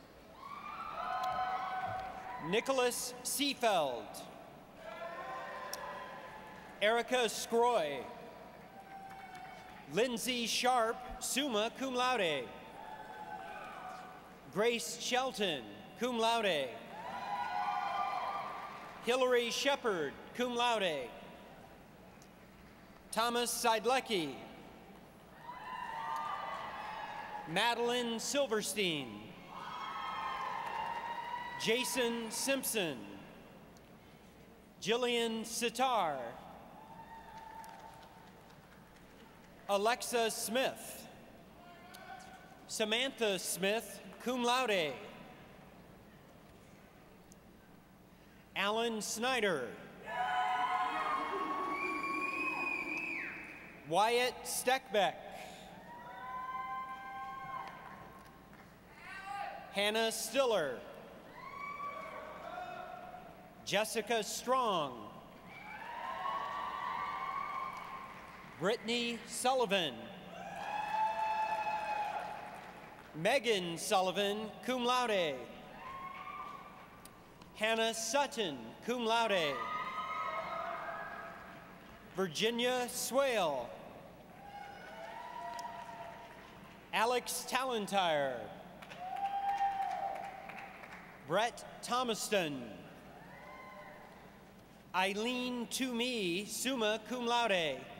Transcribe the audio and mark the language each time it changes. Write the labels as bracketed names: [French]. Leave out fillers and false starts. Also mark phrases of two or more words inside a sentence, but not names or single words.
[English] Nicholas Seefeld, Erica Scroy, Lindsay Sharp, [Latin] summa cum laude, [English] Grace Shelton, [Latin] cum laude, [English] Hillary Shepard, [Latin] cum laude, [English] Thomas Seidlecki, Madeline Silverstein, Jason Simpson, Jillian Sitar, Alexa Smith, Samantha Smith, [Latin] cum laude, [English] Alan Snyder, Wyatt Steckbeck, Hannah Stiller, Jessica Strong, Brittany Sullivan, Megan Sullivan, [Latin] cum laude, Hannah Sutton, cum laude, [English] Virginia Swale, Alex Talentire, Brett Thomaston, Eileen Toomey, [Latin] summa cum laude,